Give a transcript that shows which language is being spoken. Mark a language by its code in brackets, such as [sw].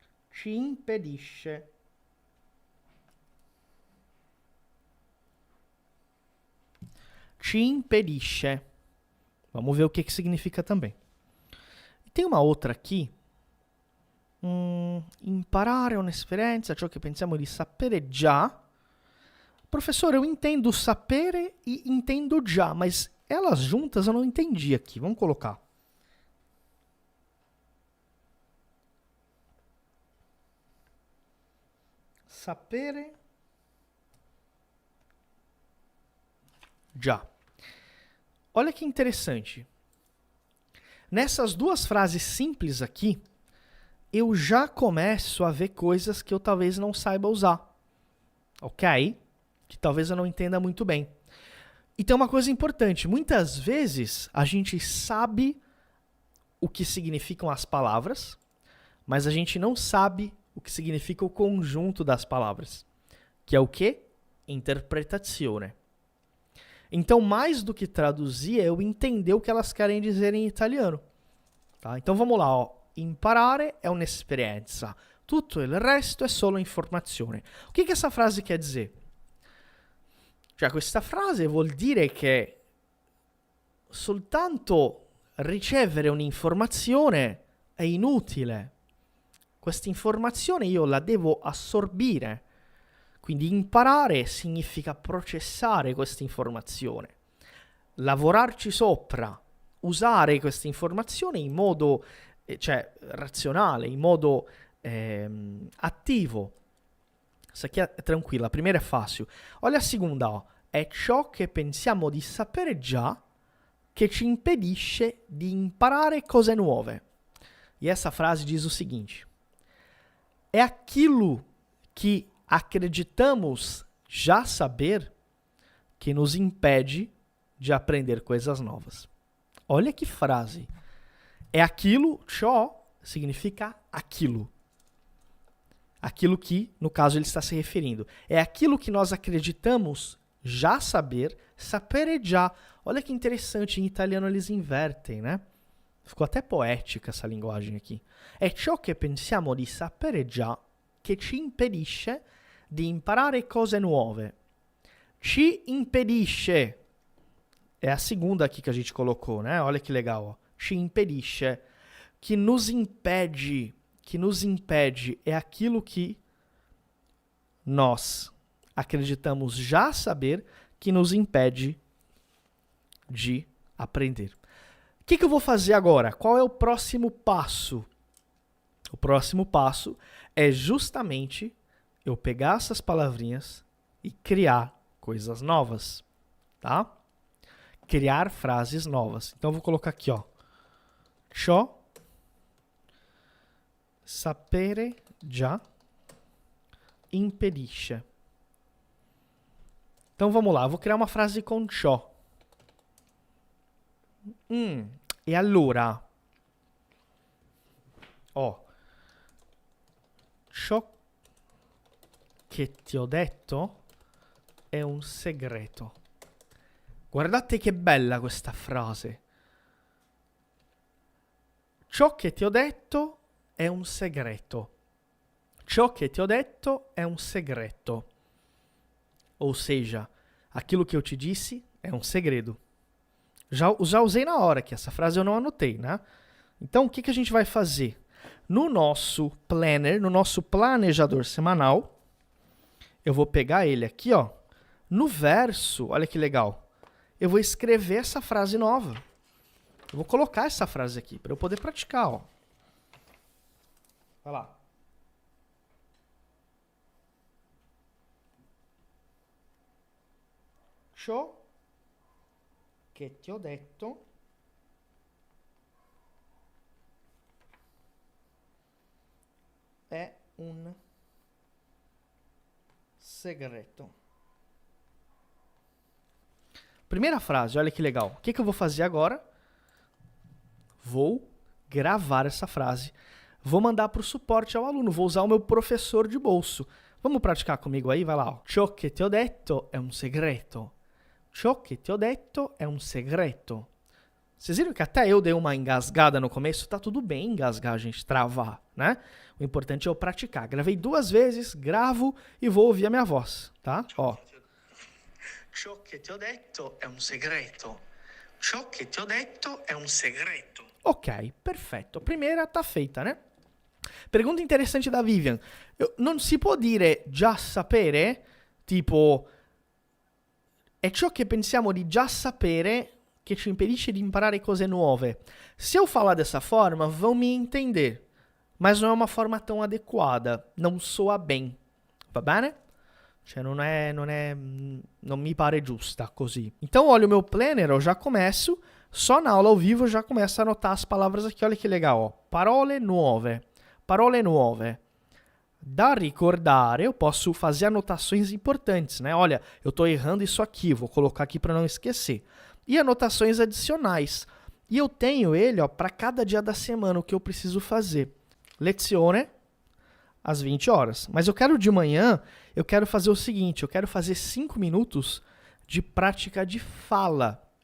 [it] Ci impedisce. Ci impedisce. [pt] Vamos ver o que significa também. E tem uma outra aqui. [it] Imparare un'esperienza, ciò che pensiamo di sapere già. [pt] Professore, eu entendo sapere e entendo già, mas elas juntas eu não entendi aqui. Vamos colocar. [it] Sapere già. [pt] olha que interessante. Nessas duas frases simples aqui, eu já começo a ver coisas que eu talvez não saiba usar. Ok? Que talvez eu não entenda muito bem. E tem uma coisa importante. Muitas vezes a gente sabe o que significam as palavras, mas a gente não sabe o que significa o conjunto das palavras. Que é o quê? Interpretazione. Então, mais do que traduzir, é eu entender o que elas querem dizer em italiano. Tá? Então, vamos lá. Ó. [it] Imparare è un'esperienza. Tutto il resto è solo informazione. [pt] O que essa frase quer dizer? [it] Cioè, questa frase vuol dire che soltanto ricevere un'informazione è inutile. Questa informazione io la devo assorbire. Quindi imparare significa processare questa informazione, lavorarci sopra, usare questa informazione in modo razionale, in modo attivo. [pt] Essa aqui è tranquilla, a primeira è fácil. Olha a segunda, ó. [it] È ciò che pensiamo di sapere già che ci impedisce di imparare cose nuove. [pt] E essa frase diz o seguinte: é aquilo que acreditamos já saber que nos impede de aprender coisas novas. Olha que frase. É aquilo, ciò significa aquilo. Aquilo que, no caso, ele está se referindo. É aquilo que nós acreditamos já saber, [it] sapere già. [pt] Olha que interessante, em italiano eles invertem, né? Ficou até poética essa linguagem aqui. [it] È ciò che pensiamo di sapere già che ci impedisce di imparare cose nuove. Ci impedisce. [pt] É a segunda aqui que a gente colocou, né? Olha que legal, ó. [it] Ci impedisce. [pt] Que nos impede. Que nos impede é aquilo que nós acreditamos já saber que nos impede de aprender. O que eu vou fazer agora? Qual é o próximo passo? O próximo passo é justamente eu pegar essas palavrinhas e criar coisas novas, tá? Criar frases novas. Então eu vou colocar aqui, ó. [it] Ciò sapere già impedisce. [pt] Então vamos lá, eu vou criar uma frase com ciò. [it] E allora, ó, ciò che ti ho detto è un segreto. Guardate che bella questa frase. Ciò che ti ho detto è un segreto. Ciò che ti ho detto è un segreto. [pt] Ou seja, aquilo que eu te disse é um segredo. Já usei na hora, que essa frase eu não anotei, né? Então, o que a gente vai fazer? No nosso planner, no nosso planejador semanal, eu vou pegar ele aqui, ó. No verso, olha que legal. Eu vou escrever essa frase nova. Eu vou colocar essa frase aqui para eu poder praticar, ó. Vai lá. [it] Ciò che ti ho detto è un segreto. [pt] Primeira frase, olha que legal. O que eu vou fazer agora? Vou gravar essa frase. Vou mandar para o suporte ao aluno. Vou usar o meu professor de bolso. Vamos praticar comigo aí? Vai lá. Ó. [it] Ciò che ti ho detto è un segreto. Ciò che ti ho detto è un segreto. [pt] Vocês viram que até eu dei uma engasgada no começo? Tá tudo bem engasgar, gente, travar, né? O importante é eu praticar. Gravei 2 vezes, gravo e vou ouvir a minha voz, tá? Ó. [it] Ciò che ti ho detto è un segreto. Ciò che ti ho detto è un segreto. [pt] Ok, [it] perfetto. [pt] A primeira tá feita, né? Pergunta interessante da Vivian. [it] Non si può dire già sapere? Tipo, è ciò che pensiamo di già sapere che ci impedisce di imparare cose nuove. [pt] Se eu falar dessa forma, vão me entender. Mas não é uma forma tão adequada. Não soa bem. [it] Va bene? Cioè non mi pare giusta così. [pt] Então, olha o meu planner, eu já começo, só na aula ao vivo eu já começo a anotar as palavras aqui, olha que legal, ó. [it] Parole nuove, parole nuove. Da ricordare, [pt] eu posso fazer anotações importantes, né? Olha, eu estou errando isso aqui, vou colocar aqui para não esquecer. E anotações adicionais. E eu tenho ele, ó, para cada dia da semana, o que eu preciso fazer. Lezione, às 20 horas. Mas eu quero de manhã, eu quero fazer o seguinte, eu quero fazer 5 minutos de prática de fala.